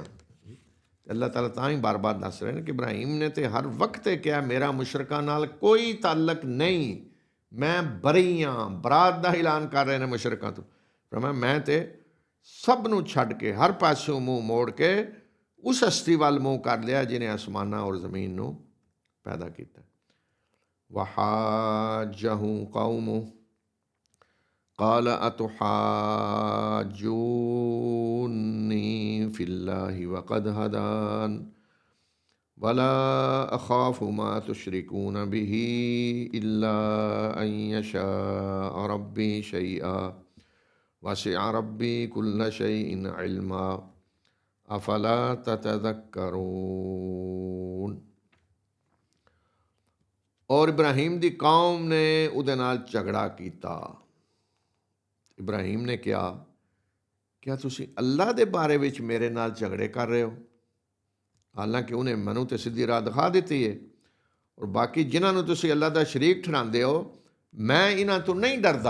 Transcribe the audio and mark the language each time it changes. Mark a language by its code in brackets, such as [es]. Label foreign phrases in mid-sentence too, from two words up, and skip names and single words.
[pa] ਅੱਲਾਹ ਤਾਲਾ ਤਾਂ ਹੀ ਬਾਰ-ਬਾਰ ਦੱਸ ਰਹੇ ਨੇ ਕਿ ਇਬਰਾਹੀਮ ਨੇ ਤੇ ਹਰ ਵਕਤ ਇਹ ਕਿਹਾ ਮੇਰਾ ਮੁਸ਼ਰਕਾਂ ਨਾਲ ਕੋਈ ਤਾਲੁਕ ਨਹੀਂ, ਮੈਂ ਬਰੀ ਹਾਂ। ਬਰਾਤ ਦਾ ਐਲਾਨ ਕਰ ਰਹੇ ਨੇ ਮੁਸ਼ਰਕਾਂ ਤੋਂ। ਮੈਂ ਤੇ ਸਭ ਨੂੰ ਛੱਡ ਕੇ ਹਰ ਪਾਸਿਓਂ ਮੂੰਹ ਮੋੜ ਕੇ ਉਸ ਹਸਤੀ ਵੱਲ ਮੂੰਹ ਕਰ ਲਿਆ ਜਿਹਨੇ ਅਸਮਾਨਾਂ ਔਰ ਜ਼ਮੀਨ ਨੂੰ ਪੈਦਾ ਕੀਤਾ। [ar] وحاجه قومه قال أتحاجوني في الله وقد هدان ولا أخاف ما تشركون به إلا أن يشاء ربي شيئا وسع ربي كل شيء علما أفلا تتذكرون। [pa] ਔਰ ਇਬਰਾਹੀਮ ਦੀ ਕੌਮ ਨੇ ਉਹਦੇ ਨਾਲ ਝਗੜਾ ਕੀਤਾ। ਇਬਰਾਹੀਮ ਨੇ ਕਿਹਾ ਕਿਆ ਤੁਸੀਂ ਅੱਲਾਹ ਦੇ ਬਾਰੇ ਵਿੱਚ ਮੇਰੇ ਨਾਲ ਝਗੜੇ ਕਰ ਰਹੇ ਹੋ? ਹਾਲਾਂਕਿ ਉਹਨੇ ਮੈਨੂੰ ਤੇ ਸਿੱਧੀ ਰਾਹ ਦਿਖਾ ਦਿੱਤੀ ਹੈ, ਔਰ ਬਾਕੀ ਜਿਨ੍ਹਾਂ ਨੂੰ ਤੁਸੀਂ ਅੱਲਾਹ ਦਾ ਸ਼ਰੀਕ ਠਹਿਰਾਉਂਦੇ ਹੋ, ਮੈਂ ਇਹਨਾਂ ਤੋਂ ਨਹੀਂ ਡਰਦਾ।